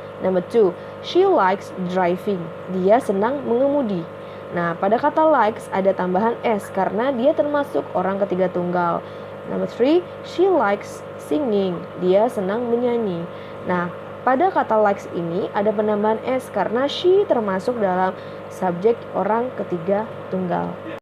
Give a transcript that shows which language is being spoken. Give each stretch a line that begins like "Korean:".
English: Number 2, she likes driving.
Indonesian: Dia senang mengemudi. Nah, pada kata likes ada tambahan s karena dia termasuk orang ketiga tunggal.
English: Number 3, she likes singing.
Indonesian: Dia senang menyanyi. Nah, pada kata likes ini ada penambahan s karena she termasuk dalam subjek orang ketiga tunggal.